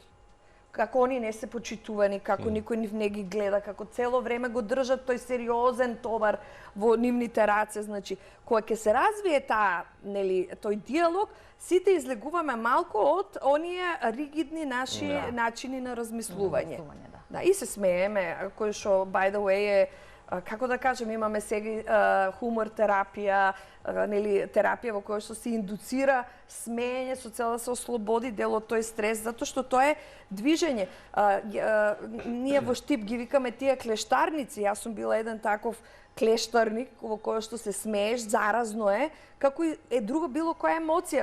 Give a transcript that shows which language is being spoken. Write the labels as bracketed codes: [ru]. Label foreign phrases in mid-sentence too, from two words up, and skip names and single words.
[mk] Како они не се почитувани, како никој нив не ги гледа, како цело време го држат тој сериозен товар во нивните раце. Значи, кога ќе се развие тој диалог, сите излегуваме малку од оние ригидни наши начини на размислување. Да, и се смееме, кој што, [en] by the way, [mk] е, како да кажем, имаме сега хумор терапија, нели, терапија во која што се индуцира смеење со цел да се ослободи дел од тој стрес, затоа што тоа е движење. Ние во Штип ги викаме тие клештарници, јас сум била еден таков клештарник во кој што се смееш, заразно е, како е друга било која емоција.